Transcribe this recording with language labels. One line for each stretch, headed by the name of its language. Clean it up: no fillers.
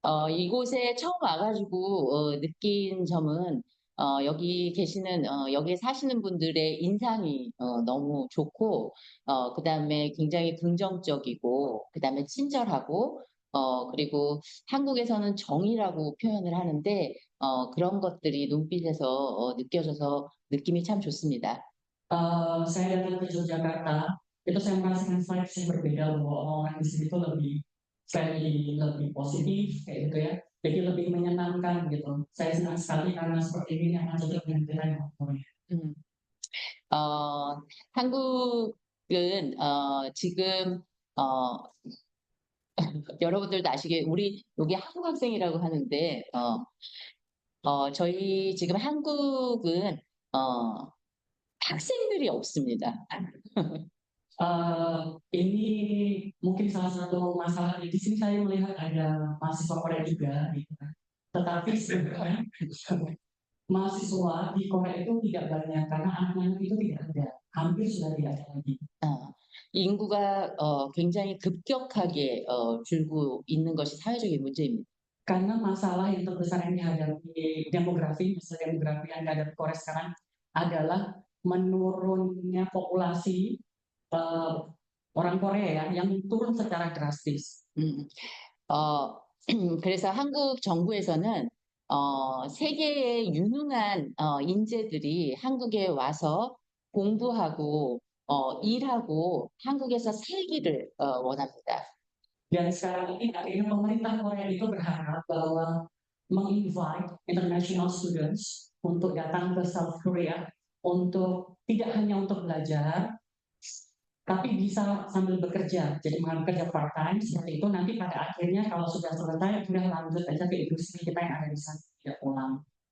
Korean: 이곳에 처음 와가지고 느낀 점은 여기 계시는 여기에 사시는 분들의 인상이 너무 좋고 그다음에 굉장히 긍정적이고 그다음에 친절하고 그리고 한국에서는 정이라고 표현을 하는데 그런 것들이 눈빛에서 느껴져서 느낌이 참 좋습니다.
Indonesian: Saya datang ke Yogyakarta itu saya merasakan vibes yang berbeda bahwa orang-orang di sini tuh lebih friendly, lebih positif kayak gitu ya. Jadi lebih menyenangkan gitu. Saya senang sekali karena seperti ini yang cocok dengan kita yang Korea. 음.
Korean: 한국은 지금 여러분들도 아시게 우리 여기 한국 학생이라고 하는데 저희 지금 한국은 학생들이 없습니다.
Indonesian: Ini mungkin salah satu masalah di sini saya melihat ada mahasiswa Korea juga, gitu kan. Tetapi sebenarnya mahasiswa di Korea itu tidak banyak karena anak-anak itu tidak ada, hampir sudah tidak ada lagi.
Korean: 인구가 굉장히 급격하게 줄고 있는 것이 사회적인 문제입니다.
Indonesian: Karena masalah yang terbesar yang dihadapi demografi, masalah demografi yang dihadapi Korea sekarang adalah menurunnya populasi orang Korea ya, yang turun secara drastis.
Korean: 그래서 한국 정부에서는 세계의 유능한 인재들이 한국에 와서 공부하고 일하고 한국에서 살기를 원합니다.
Indonesian: Dan sekarang ini akhirnya pemerintah Korea itu berharap bahwa menginvite
English: international students
Indonesian: untuk datang ke South Korea untuk tidak hanya untuk belajar, tapi bisa sambil bekerja. Jadi mengambil kerja part time seperti itu. Nanti pada akhirnya kalau sudah selesai, sudah lanjut aja ke industri kita yang ada di sana, tidak pulang.